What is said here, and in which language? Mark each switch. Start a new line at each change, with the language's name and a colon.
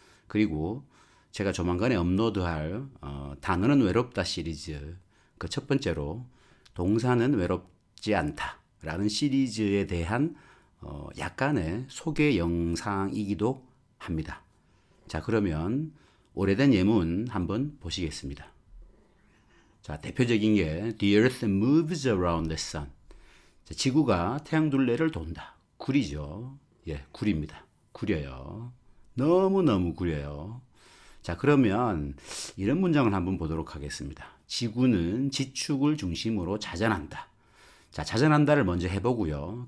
Korean: 그리고 제가 조만간에 업로드할 단어는 외롭다 시리즈 그 첫 번째로 동사는 외롭지 않다라는 시리즈에 대한 약간의 소개 영상이기도 합니다. 자, 그러면 오래된 예문 한번 보시겠습니다.
English: 자, 대표적인 게 The earth moves around the sun.
Korean: 자, 지구가 태양 둘레를 돈다. 구리죠. 예, 구립니다. 구려요. 너무너무 구려요. 자, 그러면 이런 문장을 한번 보도록 하겠습니다. 지구는 지축을 중심으로 자전한다. 자, 자전한다를 먼저 해보고요.